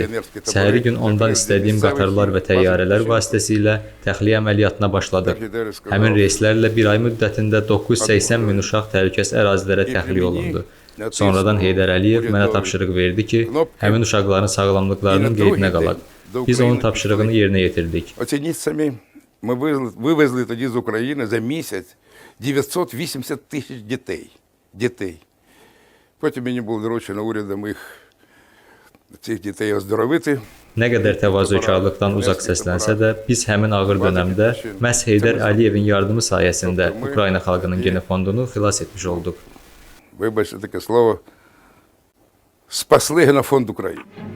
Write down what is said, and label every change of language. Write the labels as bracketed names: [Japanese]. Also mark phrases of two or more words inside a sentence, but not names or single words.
[Azerbaijani] Səhəri gün ondan istədiyim qatarlar və təyyarələr vasitəsilə təxliyə əməliyyatına başladıq. Həmin reyslərlə bir ay müddətində 980 min uşaq təhlükəsiz ərazilərə təxliyə olundu. Sonradan Heydər Əliyev mənə tapşırıq verdi ki, həmin uşaqların sağlamlıqlarının qeydinə qalaq. Biz onun tapşırığını yerinə yetirdik. [Ukrainian] Оцініть самі, ми вивезли тоді з України за місяць 980 тисяч дітей. Потім мені було доручено урядом цих дітей оздоровити. [Azerbaijani] Nə qədər təvazökarlıqdan uzaq səslənsə də, biz həmin ağır dönəmdə məhz Heydər Əliyevin yardımı sayəsində Ukrayna xalqının genofondunu xilas etmiş olduq. [Ukrainian] Вибачте таке слово, спасли генофонд Україна.